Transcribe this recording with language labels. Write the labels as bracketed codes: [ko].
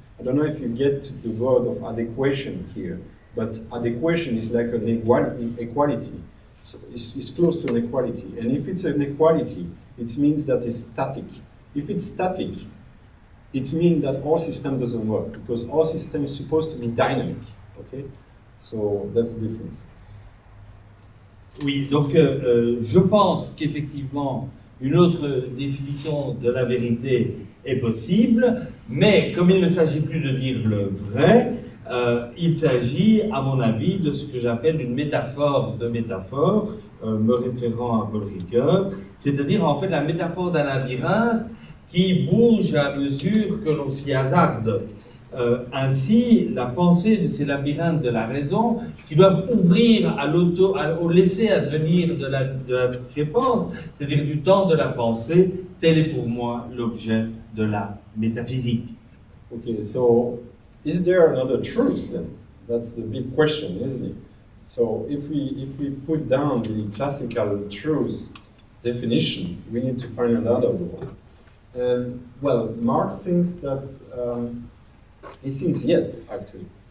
[en] I don't know if you get the word of adequation here. But adequation is like an equality. So it's close to an equality. And if it's an equality, it means that it's static. If it's static, it means that our system doesn't work because our system is supposed to be dynamic. Okay? So that's the difference. [fr] Oui, donc je pense qu'effectivement une autre définition de la vérité est possible, mais comme il ne s'agit plus de dire le vrai, il s'agit, à mon avis, de ce que j'appelle une métaphore de métaphore, me référant à Paul Ricoeur, c'est-à-dire en fait la métaphore d'un labyrinthe qui bouge à mesure que l'on s'y hasarde. ainsi, la pensée de ces labyrinthes de la raison, qui doivent ouvrir au laisser advenir de la discrépance, c'est-à-dire du temps de la pensée, tel est pour moi l'objet de la métaphysique. [en] Okay, so is there another truth then? That's the big question, isn't it? So if we put down the classical truth definition, we need to find another one. And well, Marx thinks that he thinks yes, actually.